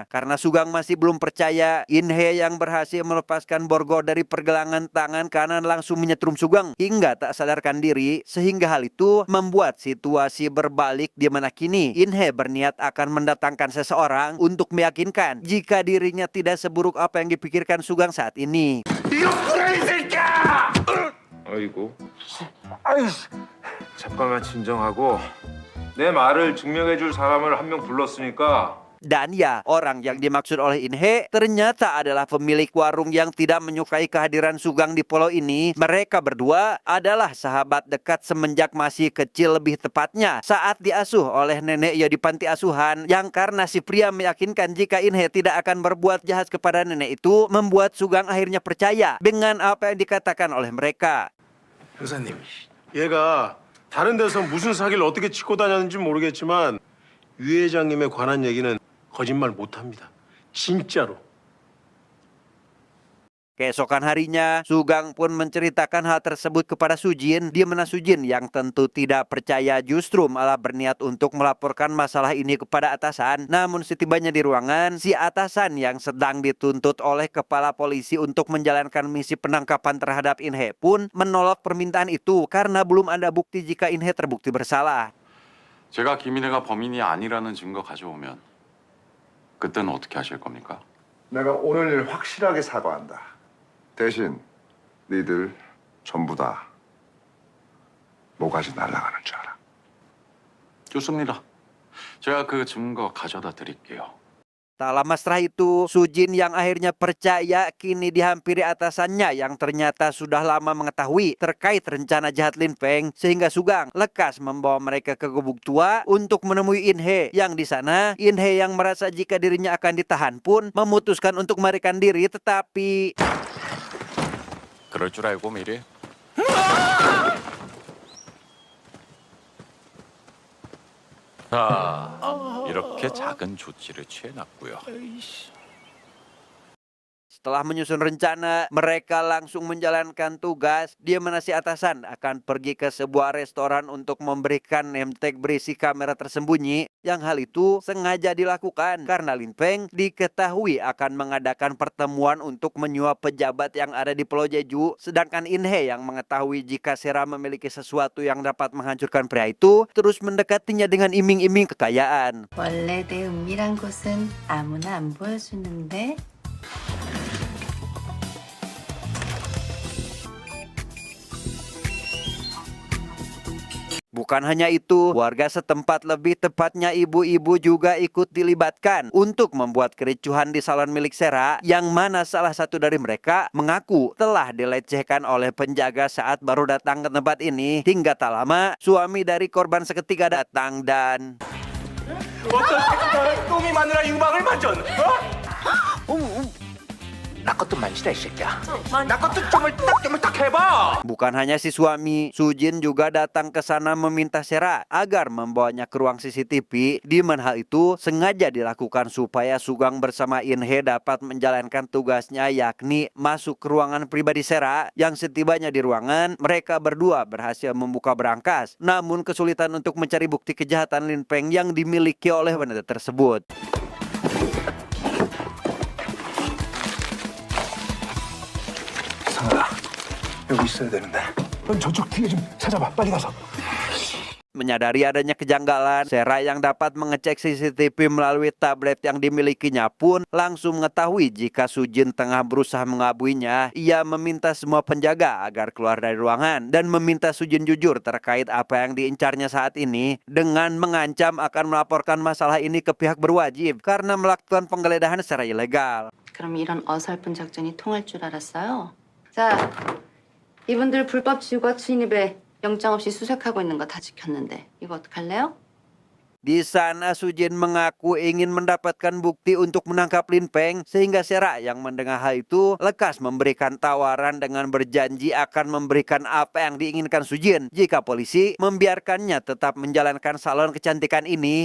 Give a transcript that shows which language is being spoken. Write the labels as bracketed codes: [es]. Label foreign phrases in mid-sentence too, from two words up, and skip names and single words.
[id] Karena Sugeng masih belum percaya, Inhe yang berhasil melepaskan borgol dari pergelangan tangan kanan langsung menyetrum Sugeng hingga tak sadarkan diri, sehingga hal itu membuat situasi berbalik di mana kini Inhe berniat akan mendatangkan seseorang untuk meyakinkan jika dirinya tidak seburuk apa yang dipikirkan Sugeng saat ini. [ko] 아이고. 아유. 잠깐만 진정하고 내 말을 증명해줄 사람을 한 명 불렀으니까. [id] Dan ya, orang yang dimaksud oleh Inhe ternyata adalah pemilik warung yang tidak menyukai kehadiran Sugeng di pulau ini. Mereka berdua adalah sahabat dekat semenjak masih kecil, lebih tepatnya saat diasuh oleh Nenek Yo di panti asuhan, yang karena si pria meyakinkan jika Inhe tidak akan berbuat jahat kepada nenek itu, membuat Sugeng akhirnya percaya dengan apa yang dikatakan oleh mereka. [ko] 형사님, 얘가 다른 데서 무슨 사기를 어떻게 치고 다녔는지 모르겠지만 유 회장님에 관한 얘기는 거짓말 못합니다. 진짜로. [id] Keesokan harinya, Sugeng pun menceritakan hal tersebut kepada Sujin, di mana Sujin yang tentu tidak percaya justru malah berniat untuk melaporkan masalah ini kepada atasan. Namun setibanya di ruangan, si atasan yang sedang dituntut oleh kepala polisi untuk menjalankan misi penangkapan terhadap Inhe pun menolak permintaan itu karena belum ada bukti jika Inhe terbukti bersalah. [ko] 제가 김인혜가 범인이 아니라는 증거 가져오면 그때는 어떻게 하실 겁니까? 내가 오늘 일 확실하게 사과한다. 대신 니들 전부 다 모가지 날아가는 줄 알아. 좋습니다. 제가 그 증거 가져다 드릴게요. [id] Tak lama setelah itu, Sujin yang akhirnya percaya kini dihampiri atasannya yang ternyata sudah lama mengetahui terkait rencana jahat Lin Peng, sehingga Sugang lekas membawa mereka ke gubuk tua untuk menemui In Hee. Yang di sana, In Hee yang merasa jika dirinya akan ditahan pun memutuskan untuk melarikan diri, tetapi [ko] 그럴 줄 알고 미리. 자, 이렇게 작은 조치를 취해놨고요. [id] setelah menyusun rencana, mereka langsung menjalankan tugas. Dia menasi atasan akan pergi ke sebuah restoran untuk memberikan [en] name tag [id] berisi kamera tersembunyi. Yang hal itu sengaja dilakukan karena Lin Peng diketahui akan mengadakan pertemuan untuk menyuap pejabat yang ada di Pulau Jeju. Sedangkan In Hee yang mengetahui jika Sera memiliki sesuatu yang dapat menghancurkan pria itu, terus mendekatinya dengan iming-iming kekayaan. [ko] 원래 내 은밀한 곳은 아무나 안 보여주는데. [id] Bukan hanya itu, warga setempat, lebih tepatnya ibu-ibu juga ikut dilibatkan untuk membuat kericuhan di salon milik Sera, yang mana salah satu dari mereka mengaku telah dilecehkan oleh penjaga saat baru datang ke tempat ini. Hingga tak lama, suami dari korban seketika datang dan [ko] 어떤 새끼가 똥이 마누라 유방을 만져? 나 것도 만지다 이 새끼야. 나 것도 좀을 딱 해봐. [id] bukan hanya si suami, Sujin juga datang ke sana meminta Sera agar membawanya ke ruang CCTV, di mana hal itu sengaja dilakukan supaya Sugang bersama In Hee dapat menjalankan tugasnya, yakni masuk ke ruangan pribadi Sera. Yang setibanya di ruangan, mereka berdua berhasil membuka berangkas. Namun kesulitan untuk mencari bukti kejahatan Lin Peng yang dimiliki oleh wanita tersebut. [ko] 상아, 여기 있어야 되는데. 넌 저쪽 뒤에 좀 찾아봐. 빨리 가서. [id] Menyadari adanya kejanggalan, Sera yang dapat mengecek CCTV melalui tablet yang dimilikinya pun langsung mengetahui jika Sujin tengah berusaha mengabuinya. Ia meminta semua penjaga agar keluar dari ruangan dan meminta Sujin jujur terkait apa yang diincarnya saat ini, dengan mengancam akan melaporkan masalah ini ke pihak berwajib karena melakukan penggeledahan secara ilegal. [ko] 그럼 이런 어설픈 작전이 통할 줄 알았어요? 자, 이분들 불법 지구가 침입에 영장 없이 수색하고 있는 거 다 지켰는데 이거 어떡할래요? [id] Di sana Sujin mengaku ingin mendapatkan bukti untuk menangkap Lin Peng, sehingga Sera yang mendengar hal itu lekas memberikan tawaran dengan berjanji akan memberikan apa yang diinginkan Sujin jika polisi membiarkannya tetap menjalankan salon kecantikan ini.